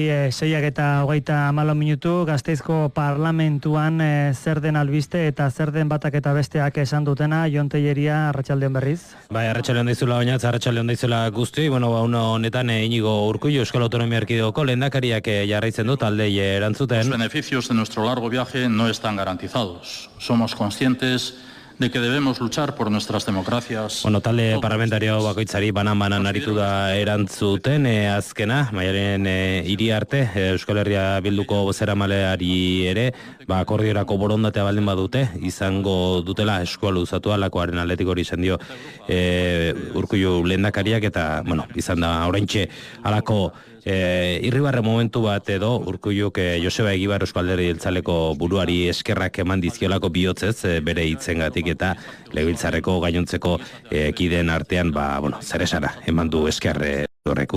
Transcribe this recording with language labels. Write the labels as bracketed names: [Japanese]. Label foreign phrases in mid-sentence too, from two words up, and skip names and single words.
[Basque] 6:24 Gasteizko parlamentuan zer den albiste eta zer den batak eta besteak esan dutena, Jon Tellería, arratsaldeon berriz. Bai, arratsaldeon daizula Oñatz, arratsaldeon daizula guztioi. Uno honetan Iñigo Urkullu Euskal Autonomia Erkidegoko lehendakariak jarraitzen du taldei erantzuten. [Spanish] Los beneficios de nuestro largo viaje no están garantizados. Somos conscientes de que debemos luchar por nuestras democracias. [Basque] Talde parlamentario bakoitzari banan aritu da erantzuten, azkena, Maialen Iriarte, Euskal Herria Bilduko bozeramaleari ere, akordiorako borondatea baldin badute, izango dutela eskua luzatu alakoaren aldetik hori izan dio Urkullu lehendakariak, eta, izan da oraintxe alako irribarre momentu bat edo Urkulluk Joseba Egibar Eusko Alderdi Jeltzaleko buruari eskerrak eman dizkiolako bihotzez bere hitzengatik eta legebiltzarreko gainontzeko kideen artean zer esana eman du esker horrek.